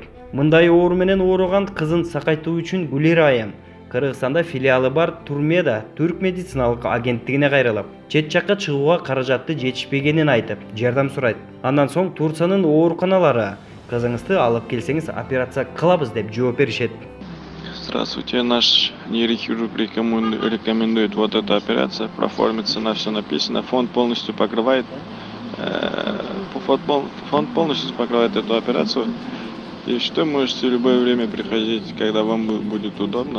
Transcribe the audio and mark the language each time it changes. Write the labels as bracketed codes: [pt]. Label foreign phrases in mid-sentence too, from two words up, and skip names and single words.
[ky] Мындай оору менен ооруган кызын сакайтуу үчүн Гулира айым Кыргызстанда филиалы бар Турмеда Түрк медициналык агенттигине кайрылып, чет жакка чыгууга каражатты жетишпегенин айтып, жардам сурайт. Андан соң Турциянын ооруканалары кызыңызды алып келсеңиз операция кылабыз деп жооп беришет. [ru] Здравствуйте, наш нейрохирург рекомендует вот эту операцию, проформиться на все написано, фонд полностью покрывает, фонд полностью покрывает эту операцию, и что можете в любое время приходить, когда вам будет удобно.